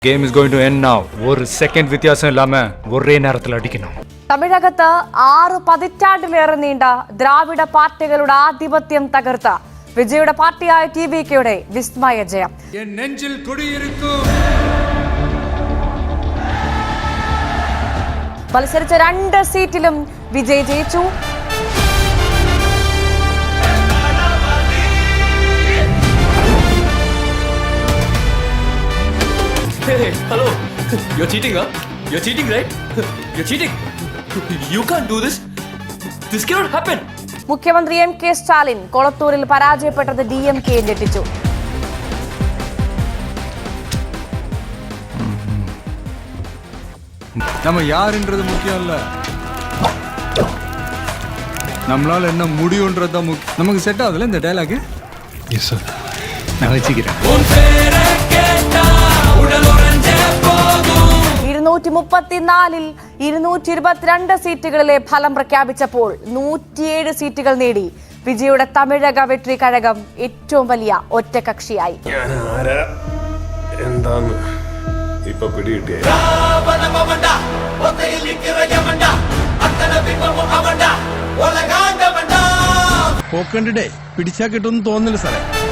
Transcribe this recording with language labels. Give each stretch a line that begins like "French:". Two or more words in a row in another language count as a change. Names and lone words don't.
English: Game is going to end now.
Tamil: ஒரு செகண்ட் வித்தியாசம் இல்லாம ஒரே நேரத்தில் அடிக்கணும்.
Malayalam: തമിഴകത്ത് 6 പതിറ്റാണ്ടിലേറെ നീണ്ട ദ്രാവിഡ പാർട്ടികളുടെ ആധിപത്യം തകർത്ത വിജയുടെ പാർട്ടിയായ ടിവികെയുടെ വിസ്മയ ജയം. നെഞ്ചിൽ കുടിയിരിക്കും. മത്സരിച്ച 2 സീറ്റിലും വിജയ് ജയിച്ചു.
English: Hey, hello. You're cheating, huh? You're cheating, right? You're cheating. You can't do this. This cannot happen.
Malayalam: മുഖ്യമന്ത്രി എം.കെ. സ്റ്റാലിൻ കൊളത്തൂരിൽ പരാജയപ്പെട്ടത് DMK ഞെട്ടിച്ചു.
Tamil: நம்ம யாருன்றது முக்கியம் இல்ல, நம்மளால என்ன முடியும்ன்றது தான் முக்கியம். நமக்கு செட் ஆகுதுல இந்த டயலாக்?
English: yes sir,
Tamil: நான் வச்சுக்கிறேன்.
Malayalam: 234-ൽ 222 സീറ്റുകളിലെ ഫലം പ്രഖ്യാപിച്ചപ്പോൾ 107 സീറ്റുകൾ നേടി വിജയുടെ തമിഴക വെട്രി കഴകം ഏറ്റവും വലിയ ഒറ്റകക്ഷിയായി. പോക്കണ്ടേ പിടിച്ചാ കിട്ടുമെന്ന് തോന്നുന്നില്ല സാറേ.